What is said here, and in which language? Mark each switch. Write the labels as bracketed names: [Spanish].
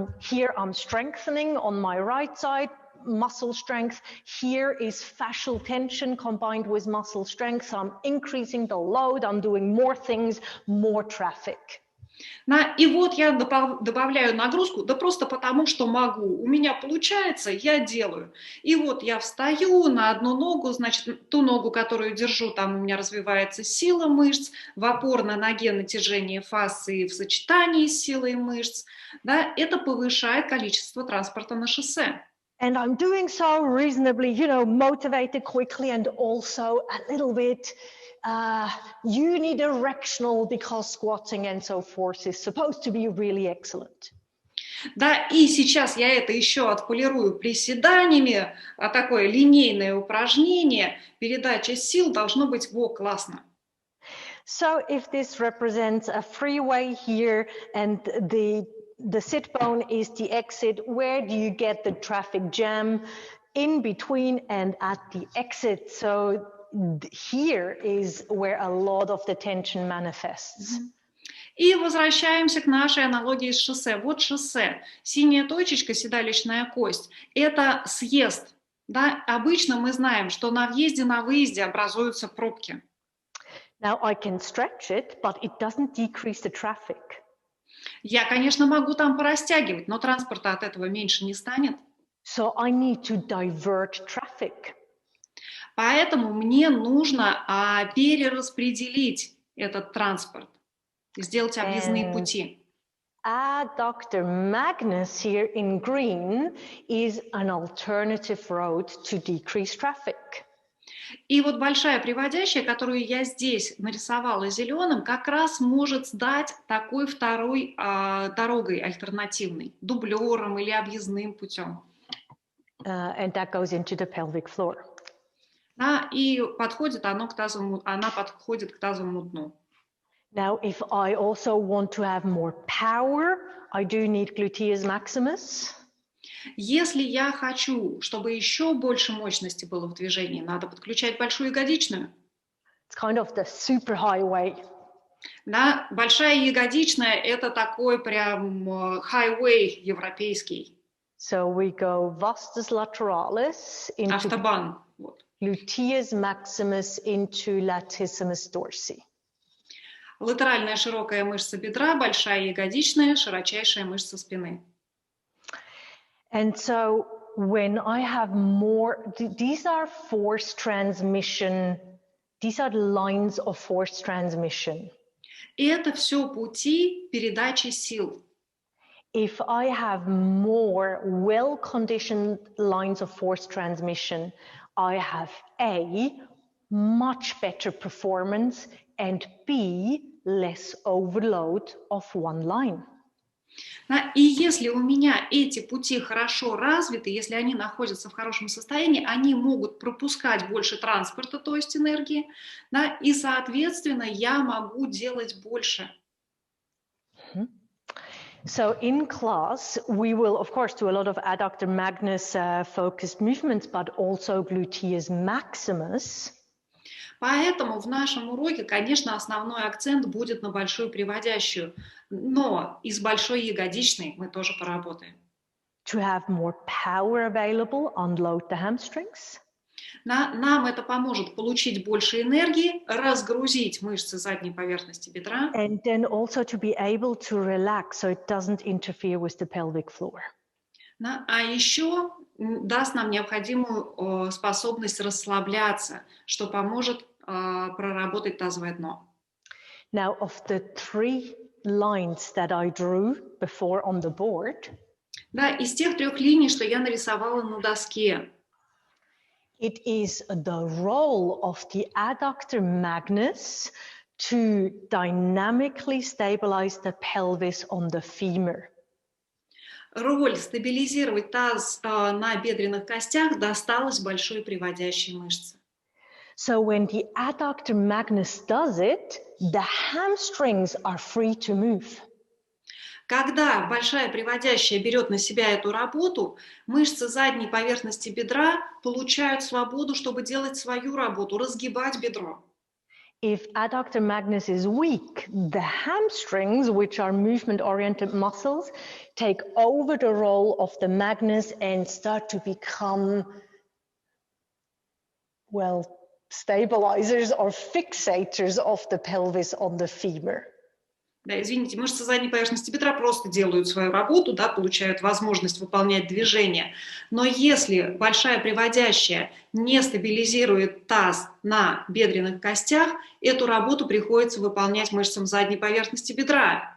[English] Here I'm strengthening on my right side, muscle strength. Here is fascial tension combined with muscle strength. So I'm increasing the load, I'm doing more things, more traffic. [Russian] И вот я добавляю нагрузку, да просто потому, что могу. У меня получается, я делаю. И вот я встаю на одну ногу, значит, ту ногу, которую держу, там у меня развивается сила мышц, в опорной ноге натяжение фасции в сочетании с силой мышц. Да, это повышает количество транспорта на шоссе. [English] And I'm doing so reasonably, motivated quickly, and also a little bit unidirectional, because squatting and so forth is supposed to be really excellent. [Russian] Да, и сейчас я это еще отполирую приседаниями, такое линейное упражнение, передача сил должно быть классно. [English] So if this represents a freeway here, and the sit bone is the exit, where do you get the traffic jam? In between and at the exit. So here is where a lot of the tension manifests. [Russian] И возвращаемся к нашей аналогии с шоссе. Вот шоссе. Синяя точечка, седалищная кость, это съезд. Да? Обычно мы знаем, что на въезде, на выезде образуются пробки. [English] Now I can stretch it, but it doesn't decrease the traffic. [Russian] Я, конечно, могу там порастягивать, но транспорта от этого меньше не станет. [English] So I need to divert traffic. [Russian] Поэтому мне нужно перераспределить этот транспорт, сделать объездные пути. [English] Dr. Magnus here in green is an alternative road to decrease traffic. [Russian] И вот большая приводящая, которую я здесь нарисовала зеленым, как раз может стать такой второй дорогой альтернативной, дублером или объездным путем. [English] And that goes into the pelvic floor. [Russian] Да, и подходит она подходит к тазовому дну. [English] Now, if I also want to have more power, I do need gluteus maximus. [Russian] Если я хочу, чтобы еще больше мощности было в движении, надо подключать большую ягодичную. [English] It's kind of the superhighway. [Russian] Да, большая ягодичная – это такой прям highway европейский. [English] So we go vastus lateralis into [Russian] Автобан. Вот. [English] gluteus maximus into latissimus dorsi. [Russian] Латеральная широкая мышца бедра, большая ягодичная, широчайшая мышца спины. [English] And so when I have more, these are force transmission, these are the lines of force transmission. [Russian] И это все пути передачи сил. [English] If I have more well-conditioned lines of force transmission, I have A, much better performance, and B, less overload of one line. [Russian] И если у меня эти пути хорошо развиты, если они находятся в хорошем состоянии, они могут пропускать больше транспорта, то есть энергии, да, и, соответственно, я могу делать больше. [English] So in class, we will, of course, do a lot of adductor magnus focused movements, but also gluteus maximus. [Russian] Поэтому в нашем уроке, конечно, основной акцент будет на большую приводящую, но и с большой ягодичной мы тоже поработаем. [English] To have more power available, unload the hamstrings. [Russian] Нам это поможет получить больше энергии, разгрузить мышцы задней поверхности бедра. [English] And then also to be able to relax so it doesn't interfere with the pelvic floor. [Russian] А еще даст нам необходимую способность расслабляться, что поможет проработать тазовое дно. [English] Now, of the 3 lines that I drew before on the board, [Russian] да, из тех 3 линий, что я нарисовала на доске, [English] it is the role of the adductor magnus to dynamically stabilize the pelvis on the femur. [Russian] Роль стабилизировать таз на бедренных костях досталась большой приводящей мышце. [English] So when the adductor magnus does it, the hamstrings are free to move. [Russian] Когда большая приводящая берет на себя эту работу, мышцы задней поверхности бедра получают свободу, чтобы делать свою работу, разгибать бедро. [English] If adductor magnus is weak, the hamstrings, which are movement-oriented muscles, take over the role of the magnus and start to become, well, stabilizers or fixators of the pelvis on the femur. [Russian] Да, извините, мышцы задней поверхности бедра просто делают свою работу, да, получают возможность выполнять движение. Но если большая приводящая не стабилизирует таз на бедренных костях, эту работу приходится выполнять мышцам задней поверхности бедра.